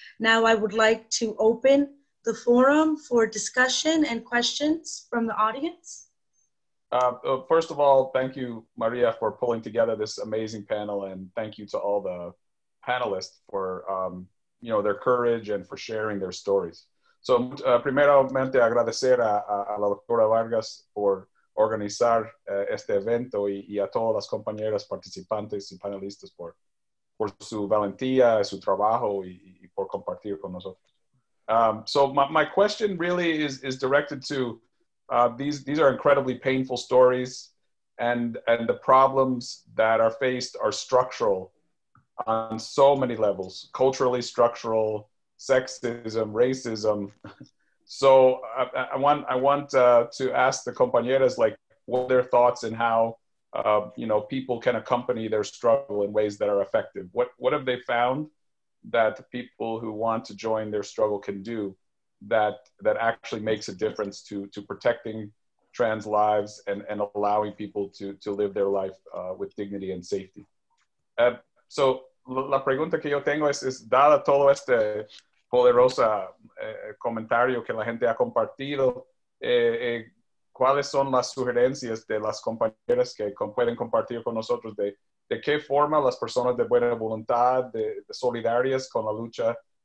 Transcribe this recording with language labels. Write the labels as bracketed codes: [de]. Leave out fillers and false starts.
[en] Now I would like to open the forum for discussion and questions from the audience. First of all, thank you, Maria, for pulling together this amazing panel, and thank you to all the panelists for their courage and for sharing their stories. [es] So, primeramente agradecer a la doctora Vargas por organizar este evento y a todas las compañeras participantes y panelistas por su valentía, su trabajo y por compartir con nosotros. [en] So my question really is directed to these are incredibly painful stories, and the problems that are faced are structural on so many levels: culturally structural, sexism, racism. So I want to ask the compañeras, like, what are their thoughts and how people can accompany their struggle in ways that are effective. What have they found that people who want to join their struggle can do that actually makes a difference to protecting trans lives and allowing people to live their life with dignity and safety? [es] So la pregunta que yo tengo es dada todo este poderosa comentario que la gente ha compartido, ¿cuáles son las sugerencias de las compañeras que pueden compartir con nosotros de qué forma las personas de buena voluntad, de solidarias con la lucha